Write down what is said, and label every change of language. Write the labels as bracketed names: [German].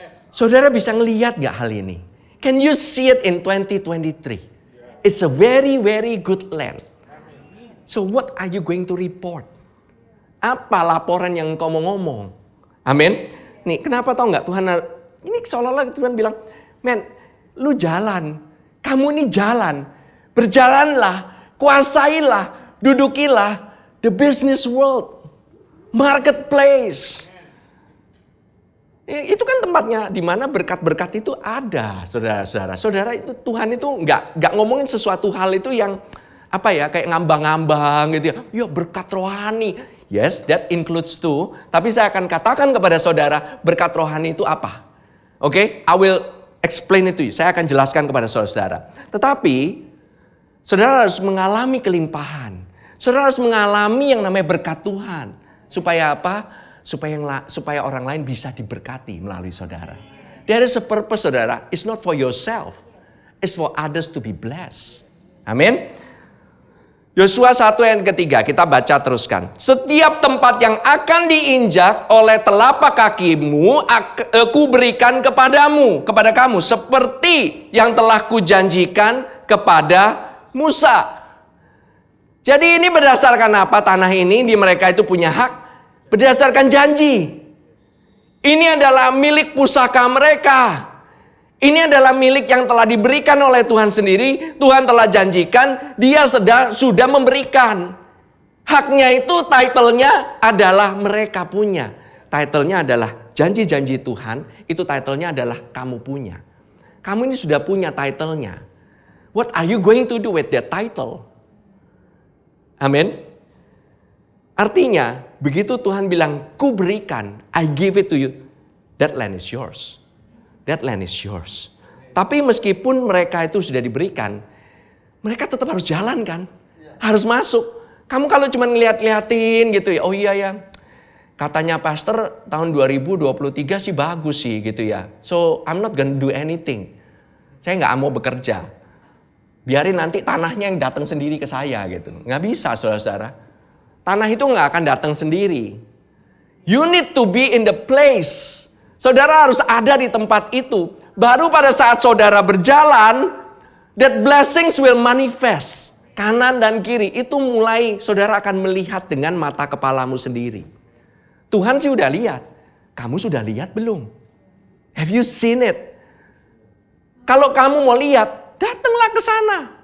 [Indonesian] Saudara bisa ngelihat gak hal ini? [English] Can you see it in 2023? It's a very, very good land. So what are you going to report? [Indonesian] Apa laporan yang engkau mau ngomong? Amin. Nih, kenapa tau nggak Tuhan? Ini seolah-olah Tuhan bilang, men, lu jalan, kamu ini jalan, berjalanlah, kuasailah, dudukilah [English] the business world, [Indonesian] marketplace. Itu kan tempatnya di mana berkat-berkat itu ada, saudara-saudara. Saudara itu Tuhan itu nggak ngomongin sesuatu hal itu yang apa ya kayak ngambang-ngambang gitu ya. Ya berkat rohani. [English] Yes, that includes too. [Indonesian] Tapi saya akan katakan kepada saudara, berkat rohani itu apa? [English] Oke, I will explain it to you. [Indonesian] Saya akan jelaskan kepada saudara. Tetapi, saudara harus mengalami kelimpahan. Saudara harus mengalami yang namanya berkat Tuhan. Supaya apa? Supaya orang lain bisa diberkati melalui saudara. [English] There is a purpose, saudara. It's not for yourself. It's for others to be blessed. [Indonesian] Amin. Yosua 1 ayat ketiga, kita baca teruskan. Setiap tempat yang akan diinjak oleh telapak kakimu, aku berikan kepada kamu, seperti yang telah kujanjikan kepada Musa. Jadi ini berdasarkan apa? Tanah ini di mereka itu punya hak berdasarkan janji. Ini adalah milik pusaka mereka. Ini adalah milik yang telah diberikan oleh Tuhan sendiri. Tuhan telah janjikan, dia sudah memberikan. Haknya itu, title-nya adalah mereka punya. Title-nya adalah janji-janji Tuhan, itu title-nya adalah kamu punya. Kamu ini sudah punya title-nya. [English] What are you going to do with that title? [Indonesian] Amin. Artinya, begitu Tuhan bilang, ku berikan, [English] I give it to you. That land is yours. [Indonesian] That land is yours. Tapi meskipun mereka itu sudah diberikan, mereka tetap harus jalan kan? Harus masuk. Kamu kalau cuma ngeliat-liatin gitu ya, oh iya ya. Katanya pastor tahun 2023 sih bagus sih gitu ya. [English] So I'm not gonna do anything. [Indonesian] Saya nggak mau bekerja. Biarin nanti tanahnya yang datang sendiri ke saya gitu. Nggak bisa saudara-saudara. Tanah itu nggak akan datang sendiri. [English] You need to be in the place. [Indonesian] Saudara harus ada di tempat itu. Baru pada saat saudara berjalan, [English] that blessings will manifest. [Indonesian] Kanan dan kiri itu mulai saudara akan melihat dengan mata kepalamu sendiri. Tuhan sih udah lihat. Kamu sudah lihat belum? [English] Have you seen it? [Indonesian] Kalau kamu mau lihat, datanglah ke sana.